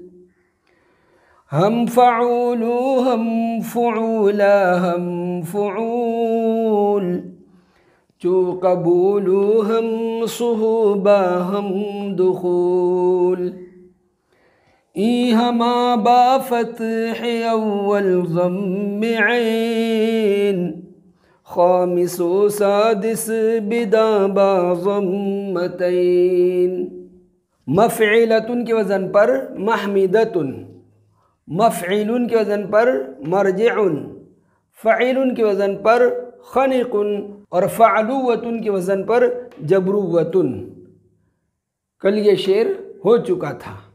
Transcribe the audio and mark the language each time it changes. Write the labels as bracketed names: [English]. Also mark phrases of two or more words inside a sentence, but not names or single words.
[Persian] هم فعول، هم فعولا، هم فعول، چو قبول، هم صهبا، هم دخول. این همه با فتح اول ضم عین، خامس و سادس بدان با ضمتین. [Urdu] مفعلتن کے وزن پر محمدتن، مفعلن کے وزن پر مرجعن، فعلن کے وزن پر خنقن اور فعلوتن کے وزن پر جبروتن. کل یہ شعر ہو چکا تھا.